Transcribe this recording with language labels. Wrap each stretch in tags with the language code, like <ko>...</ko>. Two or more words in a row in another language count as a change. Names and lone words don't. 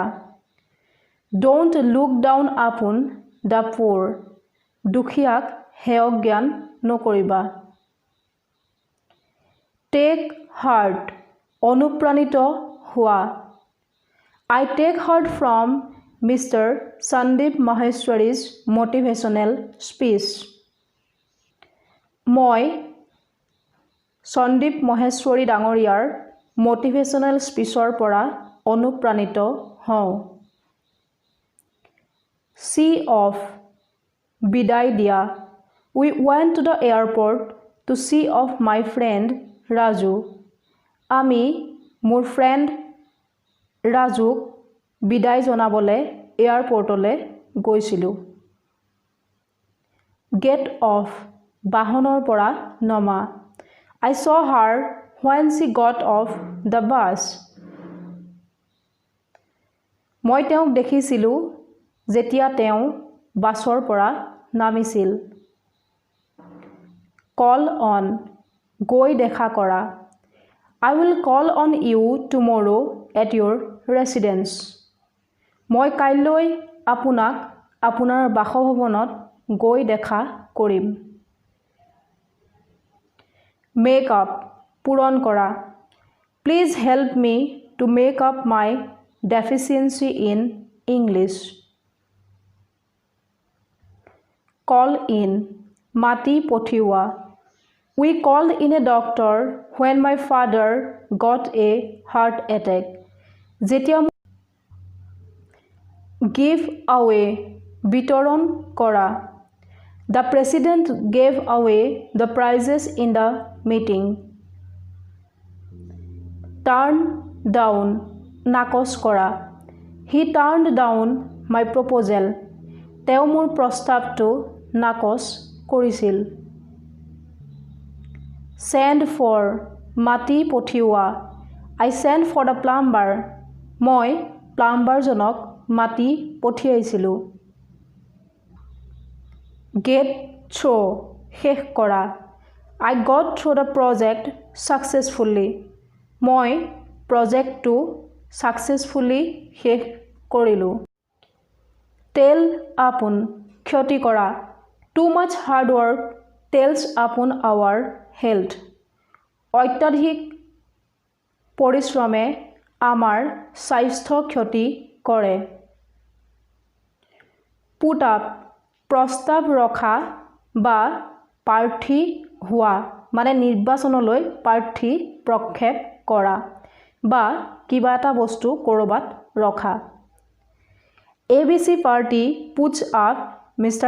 <en>Don't look down upon the poor,</en> <as>দুখীয়াক হেয় জ্ঞান নকৰিবা।</as> <en>Take heart,</en> <as>অনুপ্ৰাণিত হোৱা।</as> <en>I take heart from Mr. Sandeep Maheshwari's motivational speech.</en> <as>মই সন্দীপ মহেশ্বৰী ডাঙৰীয়াৰ</as> <en>motivational speech's</en> <as>পৰা অনুপ্ৰাণিত হওঁ।</as> <en>See off,</en> <as>বিদায় দিয়া।</as> <en>We went to the airport to see off my friend Raju.</en> <as>আমি মোৰ ফ্ৰেণ্ড ৰাজুক বিদায় জনাবলৈ এয়াৰপৰ্টলৈ গৈছিলোঁ।</as> <en>Get off,</en> <as>বাহনৰ পৰা নমা।</as> <en>I saw her when she got off the bus.</en> <as>মই তেওঁক দেখিছিলোঁ যেতিয়া তেওঁ বাছৰ পৰা নামিছিল।</as> <en>Call on,</en> <as>গৈ দেখা কৰা</as> <en>I will call on you tomorrow at your residence</en> <as>মই কাইলৈ আপোনাক আপোনাৰ বাসভৱনত গৈ দেখা কৰিম</as> <en>make up</en> <as>পূৰণ কৰা</as> <en>Please help me to make up my deficiency in English Call in</en> <as>মাতি পঠিওৱা</as> <en>We called in a doctor when my father got a heart attack. যেতিয়া give away</en> <as>বিতৰণ কৰা</as> <en>The president gave away the prizes in the meeting. Turn down</en> <as>নাকচ কৰা</as> <en>He turned down my proposal.</en> <as>তেওঁ মোৰ প্ৰস্তাৱটো নাকচ কৰিছিল</as> <en>Send for</en> <as>মাতি পঠিওৱা</as> <en>I sent for the plumber</en> <as>মই প্লাম্বাৰজনক মাতি পঠিয়াইছিলোঁ</as> <en>Get through</en> <as>শেষ কৰা</as> <en>I got through the project successfully</en> <as>মই প্ৰজেক্টটো successfully শেষ কৰিলোঁ</as> <en>Tell upon</en> <as>ক্ষতি কৰা</as> <en>Too much hard work tells upon our health</en> <as>অত্যাধিক পৰিশ্ৰমে আমাৰ স্বাস্থ্য ক্ষতি কৰে</as> <en>Put up</en> <as>প্ৰস্তাৱ ৰখা বা প্ৰাৰ্থী হোৱা মানে নিৰ্বাচনলৈ প্ৰাৰ্থী প্ৰক্ষেপ কৰা বা কিবা এটা বস্তু কৰবাত ৰখা</as> <en>ABC party puts up Mr.</en>